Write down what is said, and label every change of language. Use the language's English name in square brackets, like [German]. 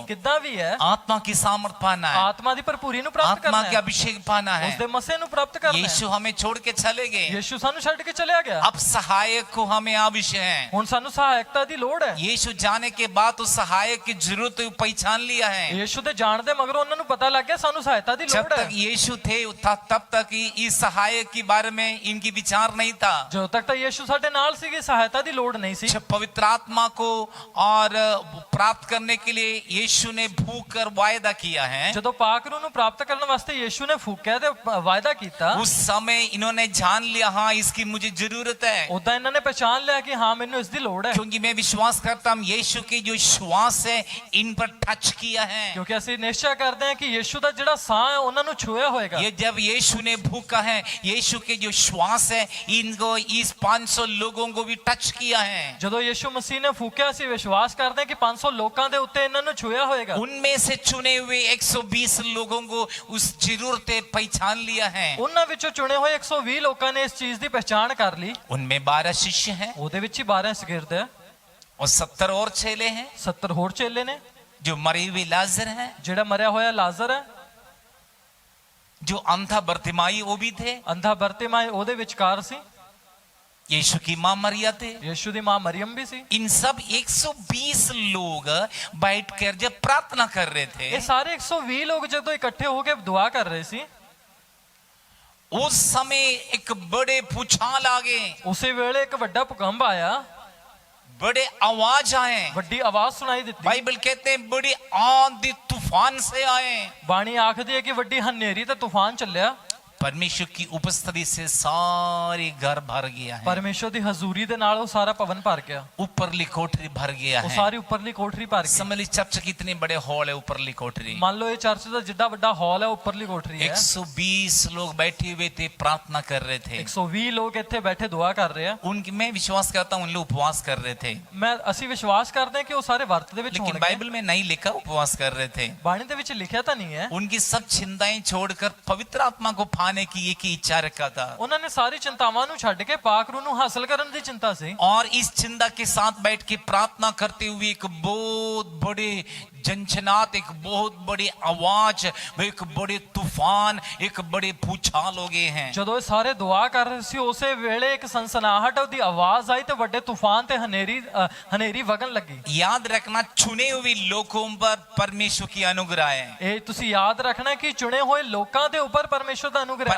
[Punjabi] ਕਿੱਦਾਂ ਵੀ ਹੈ, [Hindi] आत्मा की सामर्थ पाना है, [Punjabi] ਆਤਮਾ ਦੀ ਭਰਪੂਰੀ ਨੂੰ ਪ੍ਰਾਪਤ [Hindi] आत्मा [Punjabi] ਕਰਨਾ [Hindi] के [Punjabi] ਹੈ, [Hindi] अभिषेक पाना है। [Punjabi] ਉਸਦੇ ਮਸੇ ਨੂੰ ਪ੍ਰਾप्त ਕਰਨਾ ਹੈ। [Hindi] यीशु हमें छोड़ के चले गए, [Punjabi] ਯੀਸ਼ੂ ਸਾਨੂੰ ਛੱਡ ਕੇ ਚਲਿਆ ਗਿਆ। [Hindi] अब सहायक को हमें आवश्यक है। [Punjabi] ਹੁਣ ਸਾਨੂੰ ਸਹਾਇਕਤਾ ਦੀ ਲੋੜ ਹੈ। [Hindi] यीशु जाने के बाद उस सहायक की जरूरत को पहचान लिया है। [Punjabi] ਯੀਸ਼ੂ ਦੇ ਜਾਣ ਦੇ ਮਗਰੋਂ ਉਹਨਾਂ ਨੂੰ ਪਤਾ ਲੱਗ ਗਿਆ ਸਾਨੂੰ ਸਹਾਇਤਾ ਦੀ [Hindi] जब [Punjabi] ਲੋੜ [Hindi] तक [Punjabi] ਹੈ। [Hindi] यीशु थे तब तक इस सहायक के बारे में इनकी विचार नहीं था। [Punjabi] ਜਦੋਂ तक ਤਾਂ ਯੀਸ਼ੂ ਸਾਡੇ ਨਾਲ ਸੀਗੇ, ਸਹਾਇਤਾ ਦੀ ਲੋੜ ਨਹੀਂ ਸੀ। [Hindi] जब पवित्र आत्मा को और प्राप्त करने के लिए यीशु ने भूख कर वायदा किया है, [Punjabi] ਜਦੋਂ ਪਾਕ रूह ਨੂੰ ਪ੍ਰਾਪਤ ਕਰਨ ਵਾਸਤੇ ਯੀਸ਼ੂ ਨੇ ਫੂਕਿਆ ਤੇ ਵਾਅਦਾ ਕੀਤਾ, [Hindi] उस समय इन्होंने जान लिया हाँ इसकी मुझे जरूरत है। [Punjabi] ਉਦਾਂ ਇਹਨਾਂ ਨੇ ਪਛਾਣ ਲਿਆ ਕਿ ਹਾਂ ਮੈਨੂੰ ਇਸ ਦੀ ਲੋੜ ਹੈ। [Hindi] क्योंकि मैं विश्वास करता हूँ यीशु की जो श्वास है इन पर टच किया है। [Punjabi] ਕਿਉਂਕਿ ਅਸੀਂ ਨਿਸ਼ਚੈ ਕਰਦੇ ਹਾਂ ਕਿ ਯੀਸ਼ੂ ਦਾ ਜਿਹੜਾ ਸਾਹ ਹੈ ਉਹਨਾਂ ਨੂੰ ਛੂਇਆ ਹੋਏਗਾ। [Hindi] ये जब यीशु ने भूखा है, यीशु के जो श्वास है इनको इस 500 लोगों को भी टच किया है। [Punjabi] ਜਦੋਂ ਯੀਸ਼ੂ ਮਸੀਹ ਨੇ ਫੂਕਿਆ, ਅਸੀਂ ਵਿਸ਼ਵਾਸ ਕਰਦੇ ਹਾਂ ਕਿ 500 ਲੋਕਾਂ ਦੇ ਉੱਤੇ ਇਹਨਾਂ ਨੂੰ ਛੂਇਆ ਹੋਏਗਾ। [Hindi] उनमें से चुने हुए 120 लोगों को उस जरूरत पहचान लिया है। [Punjabi] ਉਹਨਾਂ ਵਿੱਚੋਂ ਚੁਣੇ ਹੋਏ 120 ਲੋਕਾਂ ਨੇ ਇਸ ਚੀਜ਼ ਦੀ ਪਛਾਣ ਕਰ ਲਈ। [Hindi] उनमें 12 शिष्य हैं [Punjabi] ਉਹਦੇ ਵਿੱਚ ਹੀ 12 ਸ਼ਾਗਿਰਦ ਹੈ, [Hindi] और 70 और चेले हैं। [Punjabi] 70 ਹੋਰ ਚੇਲੇ ਨੇ। [Hindi] जो मरे हुए लाजर हैं, [Punjabi] ਜਿਹੜਾ ਮਰਿਆ ਹੋਇਆ ਲਾਜ਼ਰ ਹੈ, [Hindi] जो अंधा बर्तिमाई वो भी थे, [Punjabi] ਅੰਧਾ ਬਰਤਿਮਾਈ ਉਹਦੇ ਵਿਚਕਾਰ ਸੀ, [Hindi] यीशु की मां मरिया थे। [Punjabi] ਯੀਸ਼ੂ ਦੀ ਮਾਂ ਮਰੀਮ ਵੀ ਸੀ। [Hindi] इन सब 120 लोग बैठकर जब प्रार्थना कर रहे थे, [Punjabi] ਇਹ ਸਾਰੇ 120 ਲੋਕ ਜਦੋਂ ਇਕੱਠੇ ਹੋ ਕੇ ਦੁਆ ਕਰ ਰਹੇ ਸੀ, [Hindi] उस समय एक बड़े भूचाल आ गए, [Punjabi] ਉਸੇ ਵੇਲੇ ਇੱਕ ਵੱਡਾ ਭੂਕੰਪ ਆਇਆ, [Hindi] बड़े आवाज आए। [Punjabi] ਵੱਡੀ ਆਵਾਜ਼ ਸੁਣਾਈ ਦਿੱਤੀ। [Hindi] बाइबल कहते हैं बड़ी आंधी तूफान से आए। [Punjabi] ਬਾਣੀ ਆਖਦੀ ਹੈ ਕਿ ਵੱਡੀ ਹਨੇਰੀ ਤੇ ਤੂਫਾਨ ਚੱਲਿਆ। [Hindi] परमेश्वर की उपस्थिति से सारे घर भर गया है, [Punjabi] ਪਰਮੇਸ਼ਰ ਦੀ ਹਜ਼ੂਰੀ ਦੇ ਨਾਲ ਉਹ ਸਾਰਾ ਭਵਨ ਭਰ ਗਿਆ, [Hindi] ऊपरली कोठरी भर गया [Punjabi] ਉਹ [Hindi] है। [Punjabi] ਸਾਰੀ ਉੱਪਰਲੀ ਕੋਠਰੀ ਭਰ ਗਈ। [Hindi] समझ ली चर्च कितने बड़े हॉल है, ऊपरली कोठरी। [Punjabi] ਮੰਨ ਲਓ ਇਹ ਚਰਚ ਦਾ ਜਿੱਡਾ ਵੱਡਾ ਹਾਲ ਹੈ, ਉੱਪਰਲੀ ਕੋਠਰੀ ਹੈ। [Hindi] 120 लोग बैठे हुए थे, प्रार्थना कर रहे थे। [Punjabi] 120 ਲੋਕ ਇੱਥੇ ਬੈਠੇ ਦੁਆ ਕਰ ਰਹੇ ਆ। [Hindi] उनकी मैं विश्वास करता हूँ उन लोग उपवास कर रहे थे, [Punjabi] ਅਸੀਂ ਵਿਸ਼ਵਾਸ ਕਰਦੇ ਹਾਂ ਕਿ ਉਹ ਸਾਰੇ ਵਰਤ ਦੇ ਵਿੱਚ [Hindi] लेकिन [Punjabi] ਹੋਣਗੇ। [Hindi] बाइबल में नहीं लिखा उपवास कर रहे थे। [Punjabi] ਬਾਣੀ ਦੇ ਵਿੱਚ ਲਿਖਿਆ ਤਾਂ ਨਹੀਂ ਹੈ। [Hindi] उनकी सब चिंताएं छोड़कर पवित्र आत्मा को पाने की एक ही इच्छा रखा था, [Punjabi] ਉਹਨਾਂ ਨੇ ਸਾਰੀ ਚਿੰਤਾਵਾਂ ਨੂੰ ਛੱਡ ਕੇ ਪਾਕ रूह ਨੂੰ ਹਾਸਲ ਕਰਨ ਦੀ ਚਿੰਤਾ ਸੀ। [Hindi] और इस चिंता के साथ बैठ के प्रार्थना करते हुए एक बहुत बड़े झंझनाहट, एक बहुत बड़ी आवाज, एक बड़े तूफान, एक बड़े भूचाल हो गए हैं। [Punjabi] ਜਦੋਂ ਇਹ ਸਾਰੇ ਦੁਆ ਕਰ ਰਹੇ ਸੀ, ਉਸੇ ਵੇਲੇ ਇੱਕ ਸਨਸਨਾਹਟ ਦੀ ਆਵਾਜ਼ ਆਈ ਤੇ ਵੱਡੇ ਤੂਫਾਨ ਤੇ ਹਨੇਰੀ ਵਗਣ ਲੱਗੀ। [Hindi] याद रखना चुने हुए लोगों पर परमेश्वर की अनुग्रह है। [Punjabi] ਇਹ ਤੁਸੀਂ ਯਾਦ ਰੱਖਣਾ ਕਿ ਚੁਣੇ ਹੋਏ ਲੋਕਾਂ ਦੇ ਉੱਪਰ ਪਰਮੇਸ਼ਰ ਦਾ ਅਨੁਗ੍ਰਹ ਹੈ।